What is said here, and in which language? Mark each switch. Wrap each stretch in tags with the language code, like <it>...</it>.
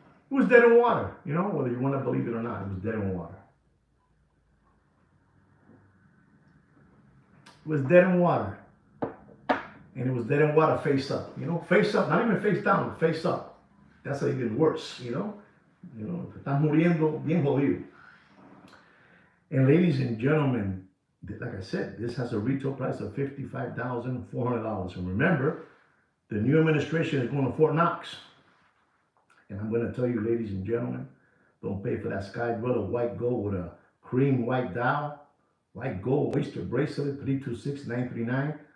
<en>It was dead in water, you know, whether you want to believe it or not, it was dead in water. It was dead in water. And it was dead in water face up, you know, face up, not even face down, face up. That's even worse, you know. You know,</en> <es>estás muriendo bien jodido.</es> <en>And ladies and gentlemen, like I said, this has a retail price of $55,400. And remember, the new administration is going to Fort Knox. And I'm going to tell you, ladies and gentlemen, don't pay for that Sky Dweller white gold with a cream white dial, white gold oyster bracelet, 326939.</en>